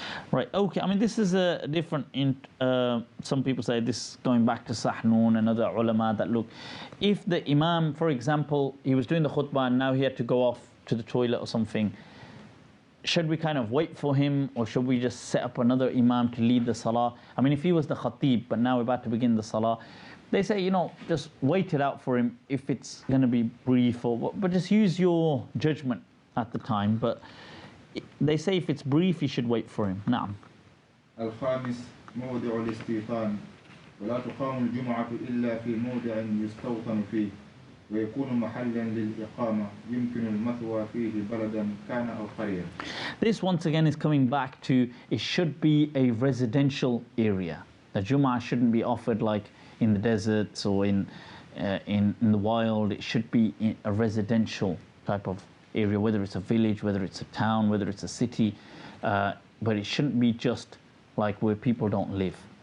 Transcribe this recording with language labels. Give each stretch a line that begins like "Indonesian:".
English: Right, okay, I mean this is a different, some people say this going back to Sahnun and other ulama that look, if the Imam, for example, he was doing the khutbah and now he had to go off to the toilet or something, should we kind of wait for him or should we just set up another Imam to lead the salah? I mean if he was the khatib but now we're about to begin the salah, they say, just wait it out for him if it's going to be brief but just use your judgment at the time, but they say if it's brief, you should wait for him.
Arabic: Naam. الخامس موضع الاستيطان ولا تقام الجمعة إلا في موضع يستوطن فيه ويكون محلا للإقامة يمكن المثوى فيه بلدا كان أو قرية.
English: This once again is coming back to it should be a residential area. The Jum'ah shouldn't be offered like in the deserts or in the wild. It should be in a residential type of area, whether it's a village, whether it's a town, whether it's a city, but it shouldn't be just like where people don't live.